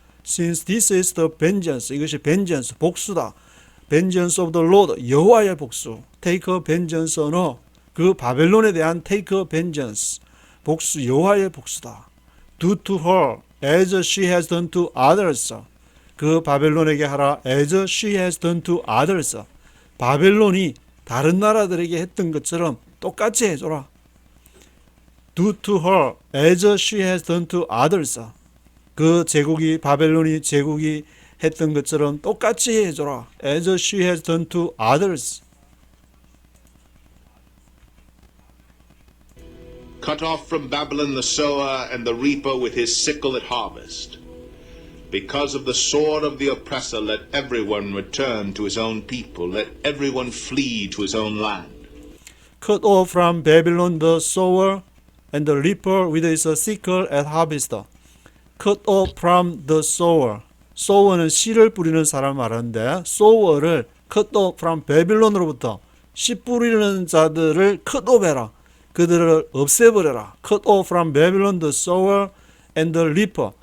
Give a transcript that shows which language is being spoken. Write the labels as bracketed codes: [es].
[en] Since this is the vengeance, [ko] 이것이 [en] vengeance, [ko] 복수다. [en] Vengeance of the Lord, [ko] 여호와의 복수. [en] Take a vengeance on her. [ko] 그 바벨론에 대한 [en] take a vengeance, [ko] 복수, 여호와의 복수다. [en] Do to her as she has done to others. [ko] 그 바벨론에게 하라 [en] as she has done to others. [ko] 바벨론이 다른 나라들에게 했던 것처럼 똑같이 해줘라. [en] Do to her as she has done to others. [ko] 그 바벨론이 제국이 했던 것처럼 똑같이 해줘라. [en] As she has done to others. Cut off from Babylon the sower and the reaper with his sickle at harvest. Because of the sword of the oppressor, let everyone return to his own people. Let everyone flee to his own land. Cut off from Babylon the sower and the reaper with his sickle at harvest. cut off from the sower. [ko] sower는 씨를 뿌리는 사람 말하는데 sower를 [en] cut off from [ko] 베빌론으로부터 씨 뿌리는 자들을 cut off 해라. 그들을 없애버려라. [en] cut off from Babylon the sower and the reaper.